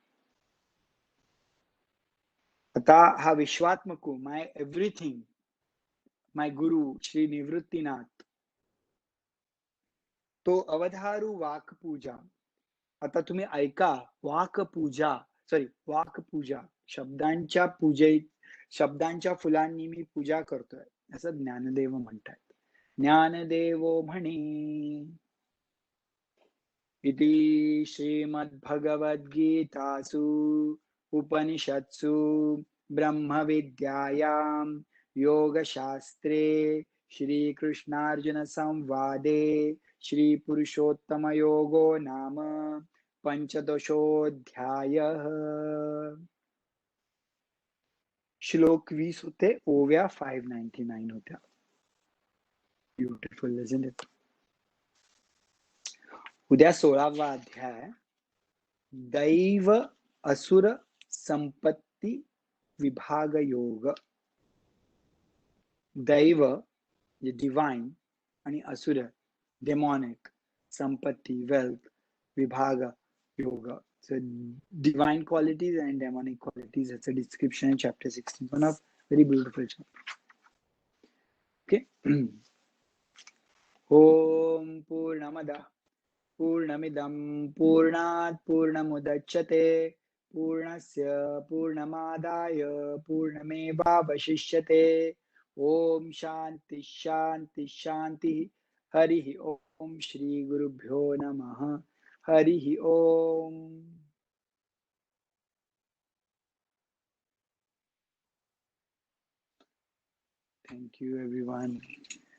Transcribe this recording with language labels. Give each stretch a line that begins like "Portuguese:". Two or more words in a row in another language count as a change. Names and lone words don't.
Marathi: आता हा विश्वात्मको,
English: my everything,
Marathi: माय गुरु श्री निवृत्तीनाथ, तो अवधारू वाक पूजा. आता तुम्ही ऐका, वाक पूजा, सॉरी वाक पूजा, शब्दांच्या शब्दांच्या फुलांनी मी पूजा करतोय, असं ज्ञानदेव म्हणतात. ज्ञानदेवो म्हणे.
Sanskrit: इति श्रीमद्भगवद्गीतासु उपनिषत्सु ब्रह्मविद्यायां योगशास्त्रे श्रीकृष्णार्जुन संवादे श्रीपुरुषोत्तमयोगो नाम पंचदशोऽध्यायः.
Marathi: श्लोक 20 होते, ओव्या 599 होत्या.
English: beautiful, isn't it?
Marathi: उद्या 16वा अध्याय, दैव असुर संपत्ती विभाग योग. दैव डिवाइन आणि असुर डेमॉनिक, संपत्ती वेल्थ, विभाग योग.
English: So divine qualities and demonic qualities, that's a description in chapter 16. One of very beautiful chapter.
Sanskrit: Okay. ओम् पूर्णमदः पूर्णमिदं पूर्णात् पूर्णमुदच्यते पूर्णस्य पूर्णमादाय पूर्णमेवावशिष्यते. ओम शांति शांति शांति. हरिः ओम. श्री गुरुभ्यो नमः. हरिः ओम.
English: Thank you everyone.